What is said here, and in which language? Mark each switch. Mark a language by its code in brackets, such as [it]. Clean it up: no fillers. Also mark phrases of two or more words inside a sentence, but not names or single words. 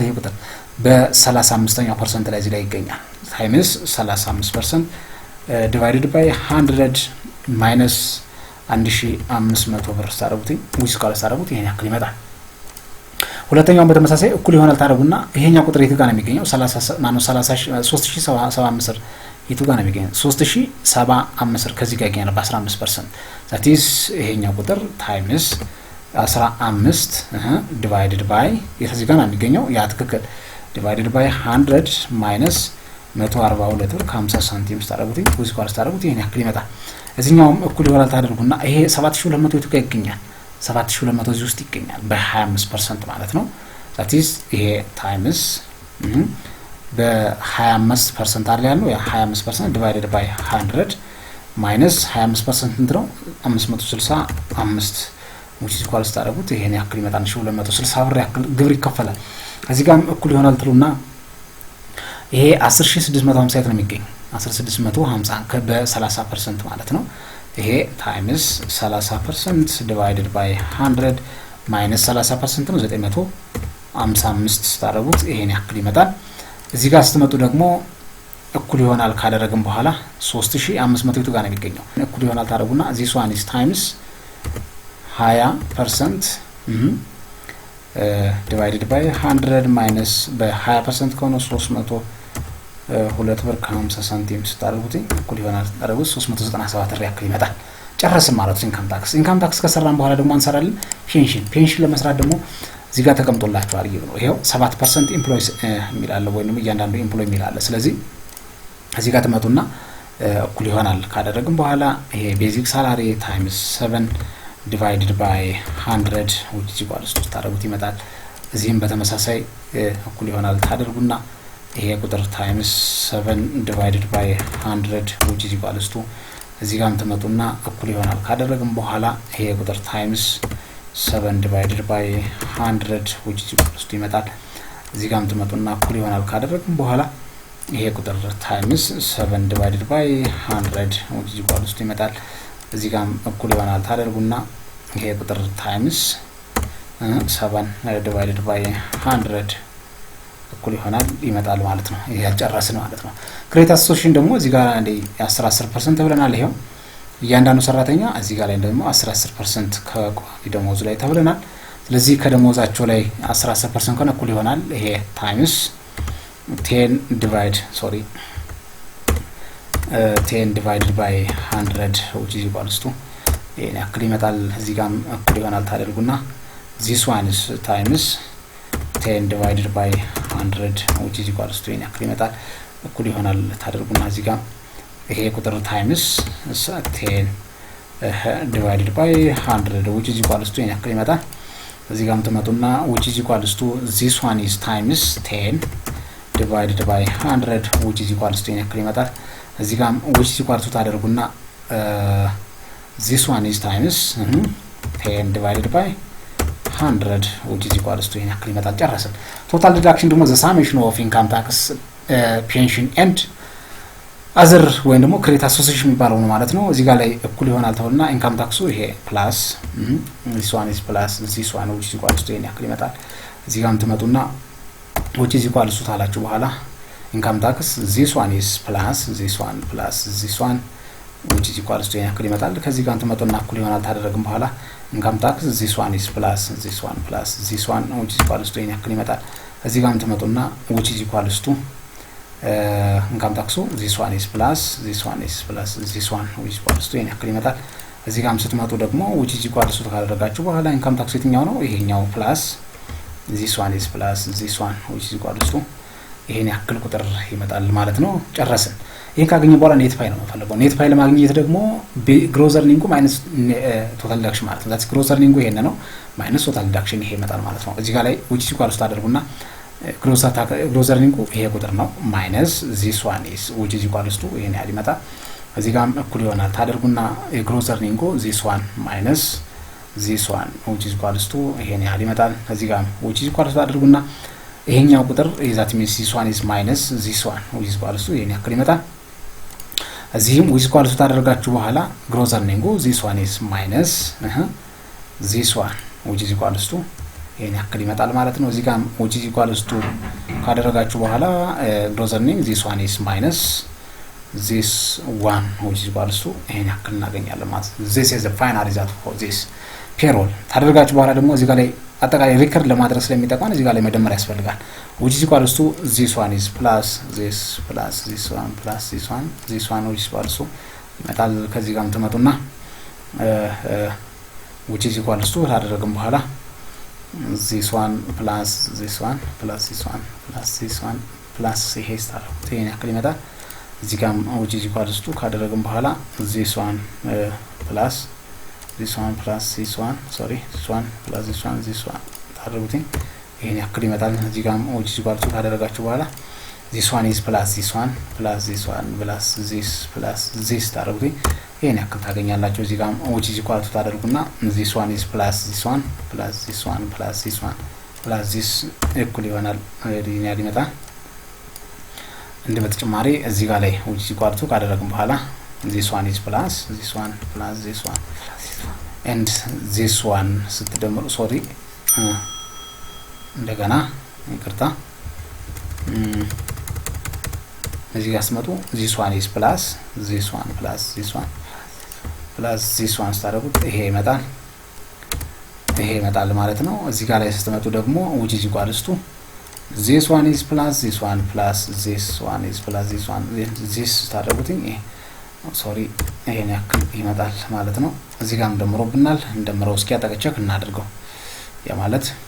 [am] ይሄ ቁጥር በ35ኛው ፐርሰንት ላይ እዚህ ላይ ይገኛል። [en] times 35% divided by 100 minus [am] 1500 ብር ታረጉት [en] which equals [am] ታረጉት ይሄን ያክል ይመጣል። ሁለተኛው በተመሳሳይ እኩል ይሆናል ታረጉና ይሄኛው ቁጥር የቱ ጋር ነው የሚገኘው? 3750 የቱ ጋር ነው የሚገኘው? 3075 ከዚህ ጋር ይገኛል በ15% [en] that is [am] ይሄኛው ቁጥር [en] times 15 divided by [am] የዚህ ጋር ነው የሚገኘው ያ ትክክል [en] divided by 100 minus [am] 142 ብር ከ50 ሳንቲም ስታደርጉት [en] which equals [am] ታደርጉት ይሄን ያክል ይመጣል። እዚህኛውም እኩል ይሆናል ታደርጉና ይሄ 7200 የቱ ጋር ይገኛል? 7200 እዚህ ውስጥ ይገኛል በ25% ማለት ነው። [en] that is [am] ይሄ ታይምስ በ25% አይደል ያለው ያ [en] 25% divided by 100 [am] ማይነስ 25% እንት ነው 565 [en] which is equal [am] ታደርጉት ይሄን ያክል ይመጣል። 1260 ብር ያክል ግብር ይከፈላል። እዚህ ጋርም እኩል ይሆናል ትሉና ይሄ 10650 ነው የሚገኝ 10650 በ30% ማለት ነው። ይሄ [en] times 30% divided by 100 minus [am] 30% ነው 955 ታደርጉት ይሄን ያክል ይመጣል። እዚህ ጋር ስትመጡ ደግሞ እኩል ይሆናል ካደረግን በኋላ 3500 የቱ ጋር ነው የሚገኘው? እኩል ይሆናል ታደርጉና [en] this one is times 20% divided by 100 minus [am] በ20% ከሆነ 302 ብር ከ50 ሳንቲም ስታደርጉት እኩል ይሆናል ታደርጉት 397 ብር ያክል ይመጣል። ጨረስን ማለት ነው። [en] income tax [am] ከሰራን በኋላ ደግሞ አንሰራለን ፔንሽን ለመስራት ደግሞ እዚህ ጋር ተቀምጦላችኋል። ይሄው 7% ኤምፕሎይስ የሚላለ ወይንም እያንዳንዱ ኤምፕሎይ የሚላለ ስለዚህ እዚህ ጋር ተመጡና እኩል ይሆናል ካደረግን በኋላ ይሄ [en] basic salary times 7 divided by 100 which is equal to [am] ታደርጉት ይመጣል። እዚህም በተመሳሳይ እኩል ይሆናል ታደርጉና ይሄ ቁጥር [en] times 7 divided by 100 which is equal to [am] እዚህ ጋርም ተመጡና እኩል ይሆናል ካደረግን በኋላ ይሄ ቁጥር [en] times 7 divided by 100 which is equal to [am] ይመጣል። እዚህ ጋርም ተመጡና እኩል ይሆናል ካደረግን በኋላ ይሄ ቁጥር [en] times 7 divided by 100 which is equal to [am] ይመጣል። እዚህ ጋርም እኩል ይሆናል ታደርጉና ይሄ ቁጥር [en] times 7 divided by 100 [am] እኩል ይሆናል ይመጣል ማለት ነው። ይሄ ያጨረስን ማለት ነው። [en] credit association [am] ደግሞ እዚህ ጋር አንዴ 10% ተብለናል። ይሄው እያንዳንዱ ሰራተኛ እዚህ ጋር ላይ ደግሞ 10% ከቋሚ ደሞዙ ላይ ተብለናል። ስለዚህ ከደሞዛቸው ላይ 10% ከሆነ እኩል ይሆናል ይሄ ታይምስ 10 [en] divided by 100 which is equal to [am] ይሄን ያክል ይመጣል። እዚህ ጋርም እኩል ይሆናል ታደርጉና [en] this one is times 10 divided by 100 which is equal to [am] ይሄን ያክል ይመጣል። እኩል ይሆናል ታደርጉና እዚህ ጋር ይሄ ቁጥር [en] ታይምስ 10 divided by 100 which is equal to [am] ይሄን ያክል ይመጣል። እዚህ ጋርም ተመጡና [en] which is equal to this one is times 10 divided by 100 which is equal to [am] ይሄን ያክል ይመጣል። እዚህ ጋርም [en] which is equal to ታደርጉና this one is times 10 divided by 100 which is equal to [am] ይሄን ያክል ይመጣል። ጨረስን። [en] total deduction ደግሞ the summation of income tax pension and other [am] ወይም ደግሞ [en] credit association [am] የሚባለው ነው ማለት ነው። እዚህ ጋር ላይ እኩል ይሆናል ተውልና [en] income tax ይሄ ፕላስ this one is plus this one which is equal to [am] ይሄን ያክል ይመጣል። እዚህ ጋርም ትመጡና [en] which is equal to [am] ታላችሁ በኋላ [en] income tax this one is plus this one plus this one which is equal to [am] ይሄን ያክል ይመጣል። ከዚህ ጋር ትመጡና እኩል ይሆናል ታደረግን በኋላ [en] income tax this one is plus this one plus this one which is equal to [am] ይሄን ያክል ይመጣል። እዚህ ጋር ትመጡና [en] which is equal to income tax this one is plus this one is plus this one which is equal to [am] ይሄን ያክል ይመጣል። እዚህ ጋርም ስትመጡ ደግሞ [en] which is equal to [am] ካደረጋችሁ በኋላ [en] income tax [am] የትኛው ነው? ይሄኛው ፕላስ [en] this one is plus this one which is equal to [am] ይሄን ያክል ቁጥር ይመጣል ማለት ነው። ጨረስን። ይሄን ካገኘ በኋላ [en] net file [am] ነው የምፈልገው። [en] net file [am] ማግኘት ደግሞ [en] gross earning minus total deduction [am] ማለት ነው። [en] that's gross earning [am] ይሄን ነው [en] minus total deduction [am] ይሄ ይመጣል ማለት ነው። እዚህ ጋር ላይ [en] which is equal to [am] ታደርጉና [en] gross earning [am] ይሄ ቁጥር ነው [en] minus this one is which is equal to [am] ይሄን ያህል ይመጣል። እዚህ ጋርም እኩል ይሆናል ታደርጉና [en] gross earning this one minus this one which is equal to [am] ይሄን ያህል ይመጣል። እዚህ ጋርም [en] which is equal to [am] ታደርጉና ይሄኛው ቁጥር [en] that means this one is minus this one which is equal to [am] ይሄን ያክል ይመጣል። እዚህም [en] which is equal to [am] ታደርጋችሁ በኋላ [en] gross earning this one is minus this one which is equal to [am] ይሄን ያክል ይመጣል ማለት ነው። እዚህ ጋር [en] which is equal to [am] ካደረጋችሁ በኋላ [en] gross earning this one is minus this one which is equal to [am] ይሄን ያክል እናገኛለን ማለት ነው። [en] this is the final result for this payroll [am] ታደርጋችሁ በኋላ ደግሞ እዚህ ጋር ላይ አጠቃላይ ሪከርድ ለማድረግ ስለሚጠቅመን እዚህ ጋር ላይ መደመር ያስፈልጋል። [en] which is equal to this one is plus this plus this one plus this one which is equal to [am] ይመጣል። ከዚህ ጋርም ትመጡና [en] which is equal to [am] ታደረግን በኋላ [en] this one plus this one plus this one plus this one plus [am] ይሄ ስታረጉት ይሄን ያክል ይመጣል። እዚህ ጋር [en] which is equal to [am] ካደረግን በኋላ [en] this one plus this one plus this one sorry this one plus this one [am] ታደርጉት ይሄን ያክል ይመጣል። እዚህ ጋር [en] which is equal to [am] ካደረጋችሁ በኋላ [en] this one is plus this one plus this one plus this [am] ታደርጉት ይሄን ያክል ታገኛላችሁ። እዚህ ጋር [en] which is equal to ታደርጉና this one is plus this one plus this one plus this one plus this [am] እኩል ይሆናል ሊኒያር ይመጣል። እንደ በተጨማሪ እዚህ ጋር ላይ [en] which is equal to [am] ካደረግን በኋላ [en] this one is plus this one plus this one and this one ስትደምሩ sorry [am] እንደገና ይቅርታ እዚህ ጋር ስመጡ [en] this one is plus this one plus this one plus this one [am] ስታደርጉት ይሄ ይመጣል ማለት ነው። እዚህ ጋር ላይ ስትመጡ ደግሞ [en] which is equal to this one is plus this one plus this one is plus this one this [am] ስታደርጉት sorry ይሄን ያክል ይመጣል ማለት ነው። እዚህ ጋርም ደምሮብናል። እንደምረው እስኪ አጠቀቸክ እናድርገው ያ ማለት